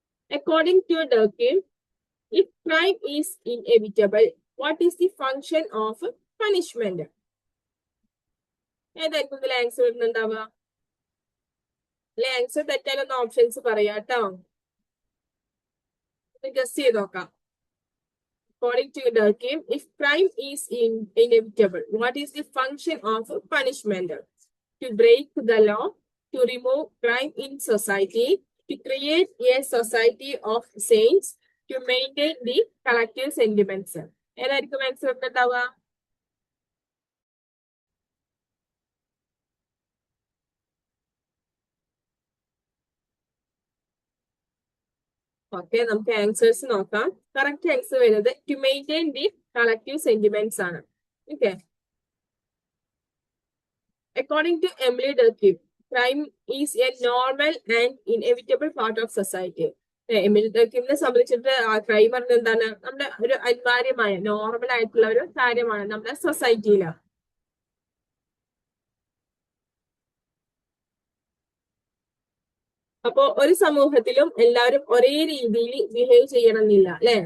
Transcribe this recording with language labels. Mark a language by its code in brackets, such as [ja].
[en] According to Durkheim, if crime is inevitable, what is the function of punishment? [ml] ഏതായിരിക്കും ഇതിൽ answer വരുന്നുണ്ടാവുക? അല്ലെ answer തെറ്റാലൊന്ന് options പറയാം കേട്ടോ. Guess ചെയ്ത് നോക്കാം. [en] According to Durkheim, if crime is inevitable, what is the function of punishment? To break the law, to remove crime in society, to create a society of saints, to maintain the collective sentiments. [ml] ഏതായിരിക്കും answer ഉണ്ടാവുക? Okay, നമുക്ക് answers നോക്കാം. Correct answer വരുന്നത് [en] to maintain the collective sentiments [ml] ആണ്. [en] Okay, according to Emily Durkheim, crime is a normal and inevitable part of society. [ml] Emily ഡർക്കീമിനെ സംബന്ധിച്ചിട്ട് crime പറഞ്ഞത് എന്താണ്? നമ്മുടെ ഒരു അനിവാര്യമായ നോർമൽ ആയിട്ടുള്ള ഒരു കാര്യമാണ് നമ്മുടെ സൊസൈറ്റിയില്. അപ്പോ ഒരു സമൂഹത്തിലും എല്ലാവരും ഒരേ രീതിയിൽ ബിഹേവ് ചെയ്യണമെന്നില്ല അല്ലെ.